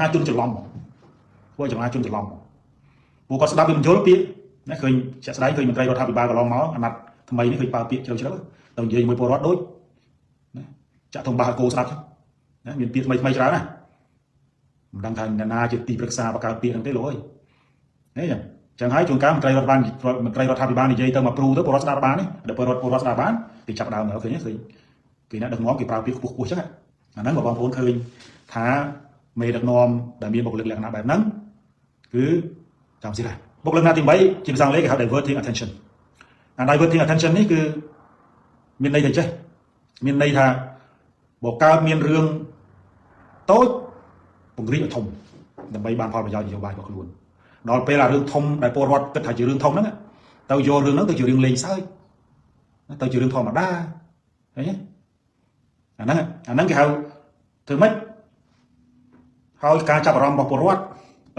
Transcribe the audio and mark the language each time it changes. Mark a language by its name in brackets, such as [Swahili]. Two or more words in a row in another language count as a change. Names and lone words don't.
[Khmer] ជនច្រឡំធ្វើឲ្យមហាជនច្រឡំពួកគាត់ស្ដាប់វាមិនយល់ពាក្យណាឃើញជាក់ស្ដែងឃើញមន្ត្រីរដ្ឋាភិបាលកន្លងមកអាណត្តិថ្មីនេះឃើញប្រើពាក្យជ្រៅទៅនិយាយជាមួយពលរដ្ឋដូចណាចាក់ធំបាសឲ្យគោស្ដាប់ណាមានពាក្យថ្មីច្រើនណាមិនដឹងថាអ្នកណាជាទីប្រឹក្សាបង្កើតពាក្យហ្នឹងទេលោកអើយហ៎ចឹងហើយជួនកាលមន្ត្រីរដ្ឋាភិបាលនិយាយទៅមកព្រូទៅពលរដ្ឋស្ដាប់បានទេដល់ពលរដ្ឋស្ដាប់បានគេចាប់ដើមមកឃើញគេអ្នកដឹកនាំ គេប្រើពាក្យខ្ពស់ចឹងអាហ្នឹងបងប្អូនឃើញថាមេដឹកនាំដែលមានបុគ្គលិកលក្ខណៈបែបហ្នឹងគឺចាំសិនដែរបុគ្គលិកលក្ខណៈទី8ជាភាសាអង់គ្លេសគេហៅ [English] diverting attention diverting attention [Khmer] នេះគឺមានន័យថាចេះមានន័យថាបើកើតមានរឿងតូចពង្រីកឲ្យធំដើម្បីបានផលប្រយោជន៍នយោបាយរបស់ខ្លួនដល់ពេលអារឿងធំ ដែលពលរដ្ឋគិតថាជារឿងធំហ្នឹងទៅយករឿងហ្នឹងទៅជារឿងលេងសើចទៅជារឿងធម្មតាឃើញទេអាហ្នឹងគេហៅធ្វើម៉េចហើយការចាប់អារម្មណ៍របស់ពលរដ្ឋទៅ